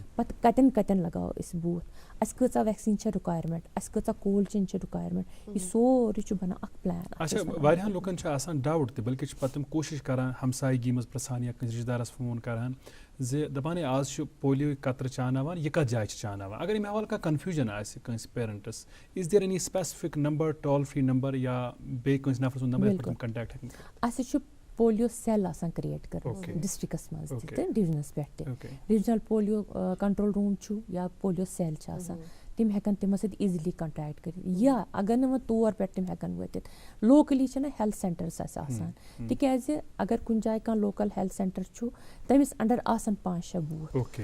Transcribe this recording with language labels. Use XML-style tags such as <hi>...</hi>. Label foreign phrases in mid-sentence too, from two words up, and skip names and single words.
<ks>پتہٕ کتٮ۪ن لگاوو أسۍ بوٗتھ. اَسہِ کۭژاہ ویکسیٖن چھےٚ رِکویرمنٹ اَسہِ کۭژاہ</ks> <en>cold chain</en> <ks>چھِ رِکویرمنٹ. یہِ سورُے چھُ بنان اکھ پلان. اچھا واریاہن لُکن چھُ آسان ڈاوُٹ تہِ بلکہِ چھِ پتہٕ تِم کوٗشش کران ہمسایگی منٛز پرژھان یا کٲنٛسہِ رِشتہٕ دارس فون کران زِ دپان ہے آز چھُ پولیو قطرٕ چاوناوان یہِ کتھ جایہِ چھِ چاوناوان. اگر امہِ حوالہٕ کانٛہہ کنفیوٗجن آسہِ کٲنٛسہِ پیرنٹس</ks> <en>is there any specific number toll free number</en> <ks>یا بیٚیہِ کٲنٛسہِ نفر سُنٛد نمبر یتھ پٮ۪ٹھ کنٹیکٹ ہیٚکن کٔرِتھ. اَسہِ چھُ</ks> <en>polio cell</en> <ks>آسان کریٹ کٔرمٕژ ڈِسٹرکس منٛز تہِ تہٕ ڈِوجنس پٮ۪ٹھ تہِ.</ks> <en>regional polio control room</en> <ks>چھُ یا</ks> <en>polio cell</en> <ks>چھِ آسان تِم ہٮ۪کن تِمن سۭتۍ</ks> <en>easily contact</en> <ks>کٔرِتھ. یا اگر نہٕ وۄنۍ تور پٮ۪ٹھ تِم ہٮ۪کن وٲتِتھ لوکلی چھِنہ</ks> <en>health centres</en> <ks>اَسہِ آسان تِکیازِ اگر کُنہِ جایہِ کانٛہہ</ks> <en>local health centre</en> <ks>چھُ تٔمِس انڈر آسن 5-6 بوٗتھ.</ks>